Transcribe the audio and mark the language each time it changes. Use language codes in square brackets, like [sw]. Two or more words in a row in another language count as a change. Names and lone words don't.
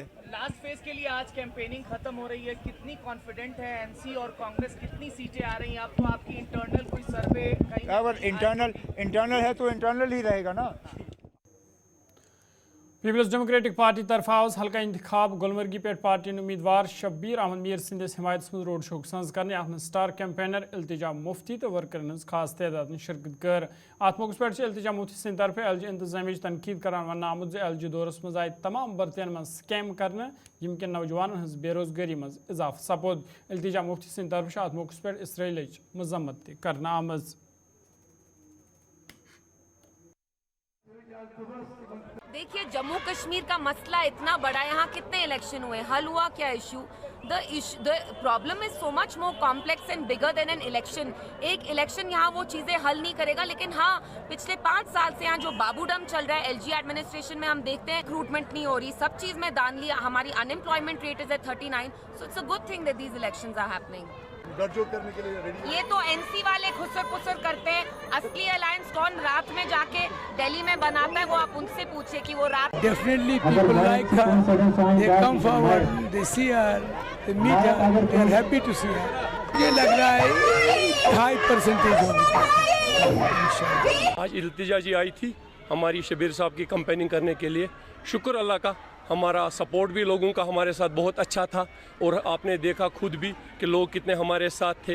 [hi] लास्ट फेज के लिए आज कैंपेनिंग खत्म हो रही है, कितनी कॉन्फिडेंट है एनसी और कांग्रेस, कितनी सीटें आ रही हैं आपको? आपकी इंटरनल कोई सर्वे? अगर इंटरनल है तो इंटरनल ही रहेगा ना। [ks] पीपल्स डेमोक्रेटिक पार्टी तरफ आज हल्का इंतखाब गुलमर्गी पे पार्टी उम्मीदवार शब्बीर अहमद मीर सिंदिस हिमायत मज [en] road show [ks] संज कर अत [en] star campaigner [ks] इल्तिजा मुफ्ती तो वर्करन खास तादाद शिरकत कर। अत मौके पे इल्तिजा मुफ्ती सिंद तरफ एल जी इंतजामी तनकीद कर वन आमुत एल जी दौरस मज आय तमाम भर्तियन मज स्कैम कर यमकि नौजवान हज बेरोजगारी मज इजाफा सपोद। इल्तिजा मुफ्ती सिंद तरफ अत मौके पे इसराइल मजम्मत कर आमज। [hi] देखिए, जम्मू कश्मीर का मसला इतना बड़ा, यहाँ कितने इलेक्शन हुए, हल हुआ क्या इशू? [en] The problem is so much more complex and bigger than an election. [hi] एक इलेक्शन यहाँ वो चीज़ें हल नहीं करेगा, लेकिन हाँ, पिछले 5 साल से यहाँ जो बाबूडम चल रहा है [en] LG administration [hi] में, हम देखते हैं रिक्रूटमेंट नहीं हो रही, सब चीज़ में दान लिया, हमारी [en] unemployment rate is at 39. So it's a good thing that these elections are happening. [hi] करने के लिए रेडी। ये तो एनसी वाले खुसर पुसर करते हैं, असली अलायंस कौन रात में जाके दिल्ली में बनाता है वो आप उनसे पूछे कि वो रात। [en] Definitely people like her, they come forward, they see her, they meet her, they are happy to see her. [hi] ये लग रहा है [en] high percentage [hi] होगी। आज इल्तिजा जी आई थी हमारी शबीर साहब की कैंपेनिंग करने के लिए, शुक्र अल्लाह का, हमारा सपोर्ट भी लोगों का हमारे साथ बहुत अच्छा था और आपने देखा खुद भी कि लोग कितने हमारे साथ थे।